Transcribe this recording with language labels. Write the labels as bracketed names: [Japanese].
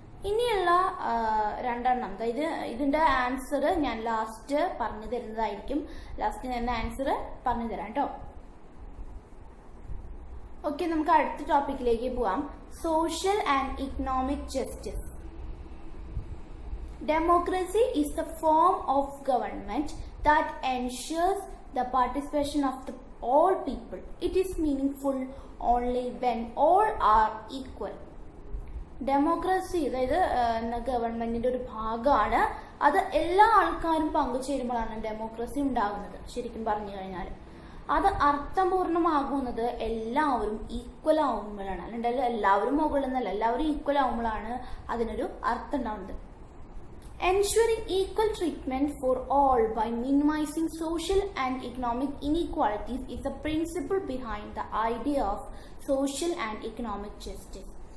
[Malayalam] ഇനിയുള്ള രണ്ടെണ്ണം, അതായത് ഇതിന്റെ ആൻസർ ഞാൻ ലാസ്റ്റ് പറഞ്ഞു തരുന്നതായിരിക്കും. ലാസ്റ്റ് ഞാൻ ആൻസർ പറഞ്ഞു തരാം കേട്ടോ. ഓക്കെ, നമുക്ക് അടുത്ത ടോപ്പിക്കിലേക്ക് പോവാം. [English] Social and economic justice. Democracy is the form of government that ensures the participation of all people. It is meaningful only when all are equal. [Malayalam] Democracy, അതായത് ഗവൺമെന്റിന്റെ ഒരു ഭാഗമാണ്. അത് എല്ലാ ആൾക്കാരും പങ്കുചേരുമ്പോഴാണ് ഡെമോക്രസി ഉണ്ടാകുന്നത്. ശരിക്കും പറഞ്ഞു കഴിഞ്ഞാൽ അത് അർത്ഥപൂർണമാകുന്നത് എല്ലാവരും ഈക്വൽ ആവുമ്പോഴാണ്. അല്ലാണ്ട് എല്ലാവരും മുകളിൽ നിന്നല്ല, എല്ലാവരും ഈക്വൽ ആവുമ്പോഴാണ് അതിനൊരു അർത്ഥം ഉണ്ടാവുന്നത്. [English] Ensuring equal treatment for all by minimizing social and economic inequalities is the principle behind the idea of social and economic justice.